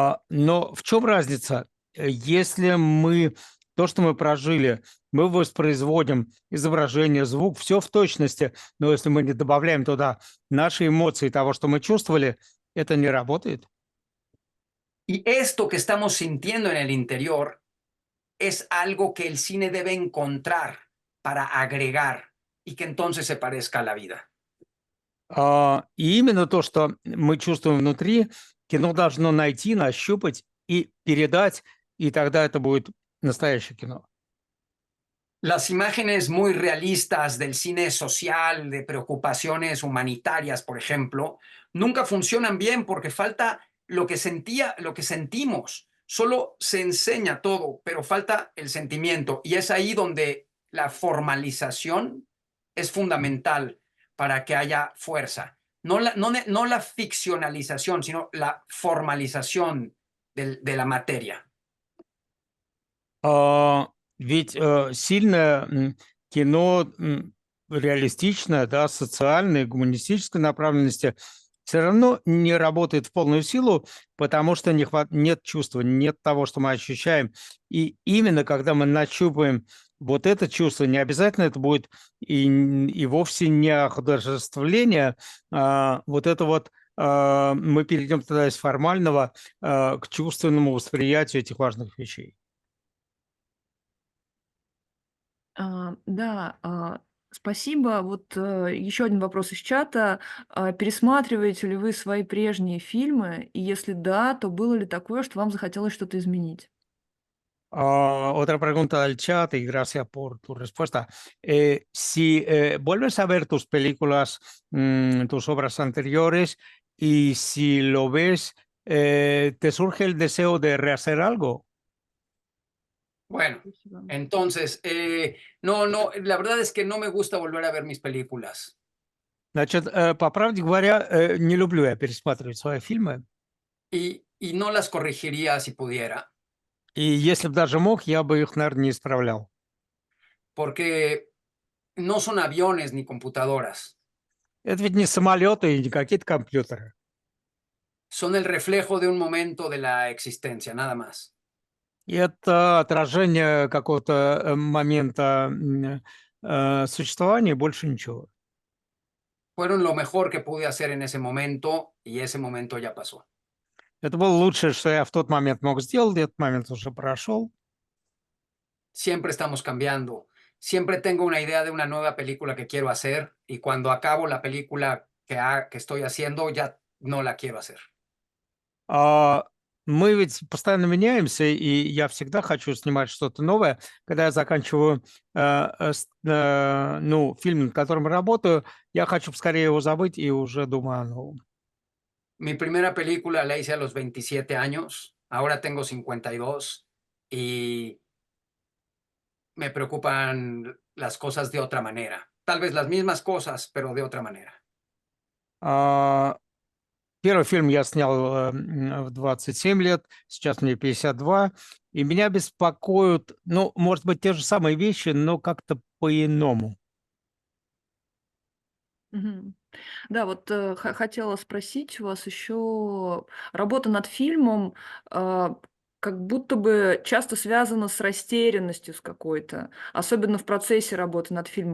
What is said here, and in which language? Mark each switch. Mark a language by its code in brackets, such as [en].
[ru] Но в чем разница? Если мы то, что мы прожили, мы воспроизводим изображение, звук, все в точности, но если мы не добавляем туда наши эмоции того, что мы чувствовали, это не работает. [es] Y esto que estamos sintiendo en el interior es algo que el cine debe encontrar para agregar y que entonces se parezca a la vida. [ru] И именно то, что мы чувствуем внутри, кино должно найти, нащупать и передать, и тогда это будет настоящее кино. [es] Las imágenes muy realistas del cine social, de preocupaciones humanitarias, por ejemplo, nunca funcionan bien porque falta lo que lo que sentimos. Solo se enseña todo, pero falta el sentimiento. Y es ahí donde la formalización es fundamental para que haya fuerza. No la ficcionalización, sino la formalización de la materia. [ru] Ведь сильное кино реалистичное, да, социальное, гуманистической направленности все равно не работает в полную силу, потому что нет чувства, нет того, что мы ощущаем. И именно когда мы нащупаем вот это чувство, не обязательно это будет и вовсе не художествление, вот это вот мы перейдем тогда из формального к чувственному восприятию этих важных вещей. Да, спасибо. Вот еще один вопрос из чата. Пересматриваете ли вы свои прежние фильмы? И если да, то было ли такое, что вам захотелось что-то изменить? [es] Otra pregunta del chat y gracias por tu respuesta. Si vuelves a ver tus películas, tus obras anteriores y si lo ves, ¿te surge el deseo de rehacer algo? Bueno, [ru] Спасибо. [es] entonces, la verdad es que no me gusta volver a ver mis películas. [ru] Значит, по правде говоря, не люблю я пересматривать свои фильмы. [es] Y no las corregiría si pudiera, [ru] И если бы даже мог, я бы их, наверное, не исправлял. [es] porque no son aviones ni computadoras, [ru] Это ведь не самолеты и не какие-то компьютеры. [es] son el reflejo de un momento de la existencia, nada más. [ru] И это отражение какого-то момента существования, больше ничего. [es] Fueron lo mejor que pude hacer en ese momento y ese momento ya pasó. [ru] Это было лучшее, что я в тот момент мог сделать, и этот момент уже прошел. [es] Siempre estamos cambiando. Siempre tengo una idea de una nueva película que quiero hacer y cuando acabo la película que estoy haciendo ya no la quiero hacer. [ru] Мы ведь постоянно меняемся, и я всегда хочу снимать что-то новое. Когда я заканчиваю ну, фильм, над которым работаю, я хочу поскорее его забыть и уже думаю о новом. [es] Mi primera película la hice a los 27 años, ahora tengo 52 y me preocupan las cosas de otra manera. Tal vez las mismas cosas, pero de otra manera. [ru] А, Первый фильм я снял в 27 лет, сейчас мне 52, и меня беспокоят, ну, может быть, те же самые вещи, но как-то по-иному. Мгм. Да, вот хотела спросить у вас еще, работа над фильмом как будто бы часто связана с растерянностью с какой-то, особенно в процессе работы над фильмом.